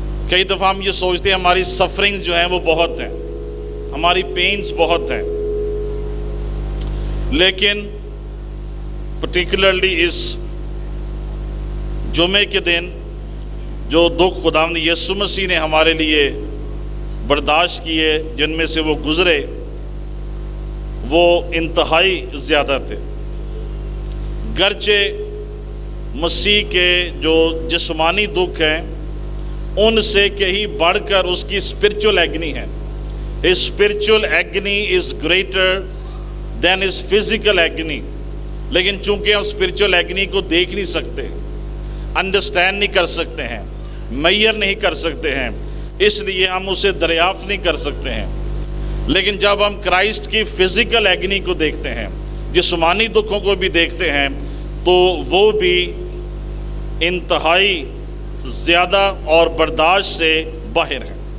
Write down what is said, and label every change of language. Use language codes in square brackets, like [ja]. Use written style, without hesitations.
[hi] कई दफ़ा हम ये सोचते हैं हमारी सफरिंग्स जो हैं वो बहुत हैं, हमारी पेन्स बहुत हैं, लेकिन पर्टिकुलरली इस जुमे के दिन जो दुख खुदावंद यीशु मसीह ने हमारे लिए बर्दाश्त किए, जिनमें से वो गुज़रे, वो इंतहाई ज़्यादा थे। गरचे मसीह के जो जिस्मानी दुख हैं उनसे कहीं बढ़कर उसकी स्पिरिचुअल एगनी है। [en] His spiritual agony is greater than his physical agony। [hi] लेकिन चूंकि हम स्पिरिचुअल एगनी को देख नहीं सकते, अंडरस्टैंड नहीं कर सकते हैं, मैयर नहीं कर सकते हैं, इसलिए हम उसे दरियाफ्त नहीं कर सकते हैं। लेकिन जब हम क्राइस्ट की फिजिकल एगनी को देखते हैं, जिस्मानी दुखों को भी देखते हैं, तो वो भी इंतहाई ज़्यादा और बर्दाश्त से बाहर है।